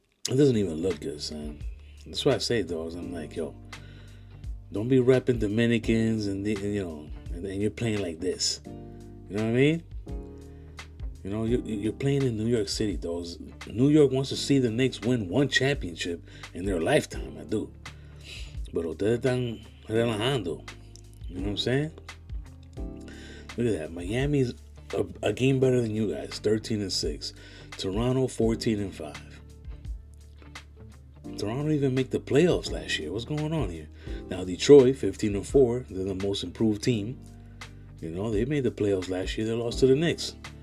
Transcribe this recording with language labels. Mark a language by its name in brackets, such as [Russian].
[English] It doesn't even look good, son. That's why I say, dogs. I'm like, yo, don't be repping Dominicans and you're playing like this. You know what I mean? You're playing in New York City, dogs. New York wants to see the Knicks win one championship in their lifetime. I do. [Spanish] But ustedes están relajando. [English] You know what I'm saying? Look at that. Miami's a game better than you guys, 13-6. Toronto, 14-5. Toronto didn't even make the playoffs last year. What's going on here? Now Detroit, 15-4. They're the most improved team. They made the playoffs last year. They lost to the Knicks.